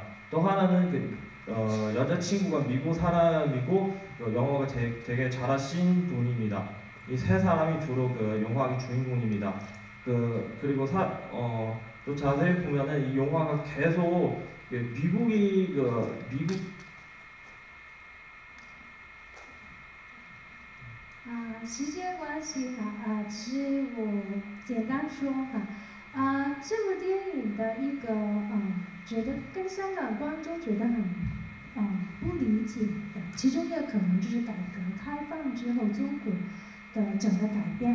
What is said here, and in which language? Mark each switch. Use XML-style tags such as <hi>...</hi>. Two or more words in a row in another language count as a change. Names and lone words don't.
<ko>또 하나는 여자친구가 미국 사람이고 영어가 되게 잘하신 분입니다. 이 3 사람이 주로 영화의 주인공입니다. 그리고 또 자세히 보면은 이 영화가 계속 미국</ko> <zh>时间关系其实我简单说这部电影的一个觉得跟香港观众觉得很不理解的，其中一个可能就是改革开放之后中国的整个改变。</zh>